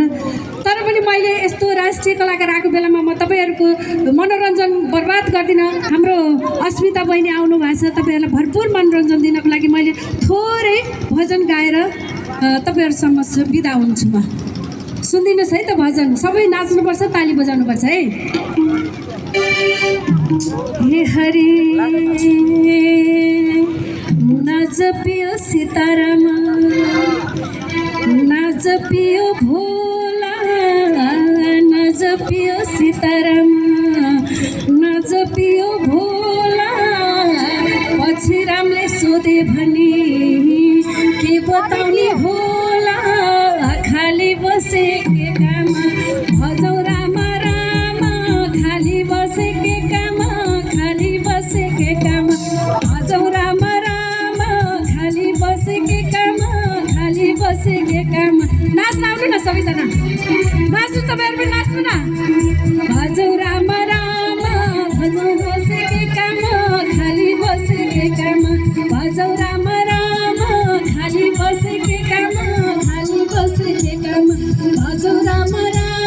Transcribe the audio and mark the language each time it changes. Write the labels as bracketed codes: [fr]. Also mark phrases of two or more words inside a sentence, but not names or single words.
[ne] तर पनि मैले यस्तो राष्ट्रिय कलाकार आएको बेलामा म तपाईँहरूको मनोरञ्जन बर्बाद गर्दिनँ। हाम्रो अस्मिता बहिनी आउनु भएको छ, तपाईँहरूलाई भरपुर मनोरञ्जन दिनको लागि मैले थोरै भजन गाएर तपाईँहरू समक्ष बिदा हुन्छु। म सुनिदिनुहोस् है त भजन। सबै नाच्नुपर्छ, ताली बजाउनुपर्छ है। हे हरि नजपियो सीताराम, नजपियो भोला, नजपियो सीताराम, नजपियो भोला। पछि रामले सोधे भने के बताउने होला, खाली बसे के काम भजौ राम राम, खाली बसे के काम, खाली बसे के काम भजौ राम राम, खाली बसे के काम, खाली बसे के काम। नाच्न आउनु न सबैजना, नाच्नु तपाईँहरू पनि नाच्नु न। भजौ राम राम, भजौ बसे के काम, खाली बसे के काम भजौ राम राम, खाली बसे के काम, खाली बसे के काम भजौ राम।